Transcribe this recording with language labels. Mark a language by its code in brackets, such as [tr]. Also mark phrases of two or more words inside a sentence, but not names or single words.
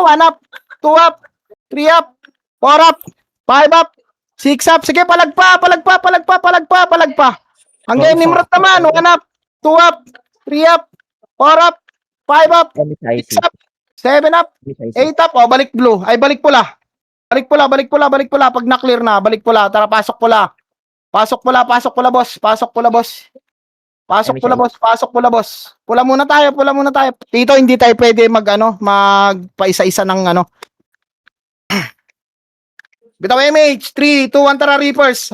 [tl] 1 up, 2 up, 3 up, 4 up, 5 up, 6 up. Sige, palag pa. Hanggang Nimrod naman. 1 up, 2 up, 3 up, 4 up, 5 up, 6 up, 7 up, 8 up. O, balik blue. Ay, balik pula. Balik pula. Pag na-clear na, balik pula. Tara, pasok pula, boss. Pula muna tayo. Tito, hindi tayo pwede magpaisa-isa ng ano. Bitaw MH. 3, 2, 1. Tara, Reapers.